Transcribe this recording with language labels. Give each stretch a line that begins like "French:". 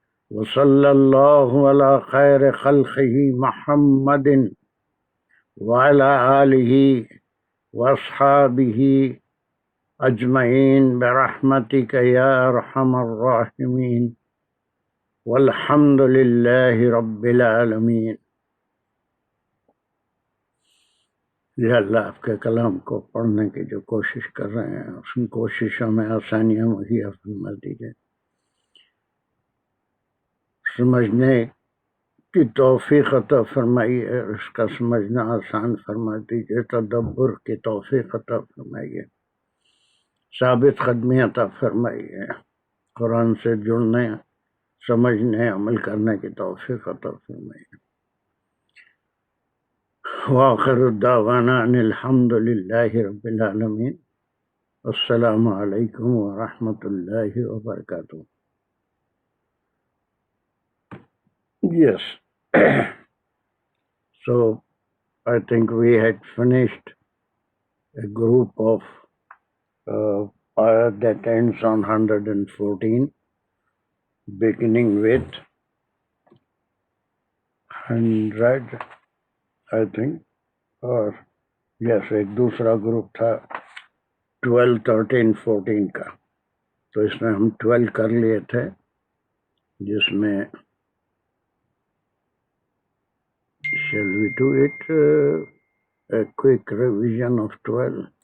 Arabic: وصلى الله على خير خلقه محمد وعلى آله وأصحابه أجمعين برحمتك يا أرحم الراحمين والحمد لله رب العالمين.
Urdu: یا اللہ آپ کے کلام کو پڑھنے کی جو کوشش کر رہے ہیں اس ان کوششوں میں آسانیاں مہیا فرما دیجیے، سمجھنے کی توفیق عطا فرمائیے، اس کا سمجھنا آسان فرما دیجیے، تدبر کی توفیق عطا فرمائیے، ثابت قدمی عطا فرمائیے، قرآن سے جڑنے، سمجھنے، عمل کرنے کی توفیق عطا فرمائیے۔
Arabic: وآخر الدعوانا ان الحمد للہ رب العالمین۔ السلام علیکم ورحمۃ اللہ وبرکاتہ۔ Yes.
English: So I think we had finished a group of ayat that ends on 114, beginning with 100, I think, or yes,
Urdu: ایک دوسرا گروپ تھا 12, 13, 14 کا، تو اس میں ہم 12 کر لیے تھے، جس میں
English: shall we do it a quick revision of 12?